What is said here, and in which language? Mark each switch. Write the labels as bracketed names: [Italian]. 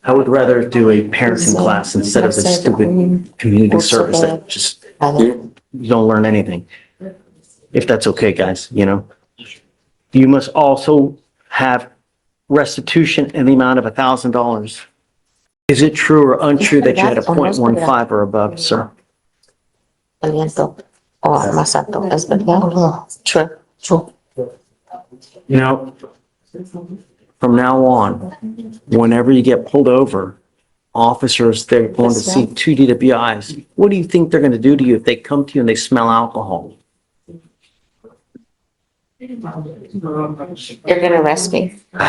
[English] I would rather do a parenting class instead of the stupid community service that just, you don't learn anything. If that's okay, guys, you know? You must also have restitution in the amount of $1,000. Is it true or untrue that you had a .15 or above, sir? [Spanish] Aliento o más alto, ¿es verdad? [English] True. True. You know, from now on, whenever you get pulled over, officers, they're going to see 2 DWIs. What do you think they're going to do to you if they come to you and they smell alcohol? You're gonna arrest me.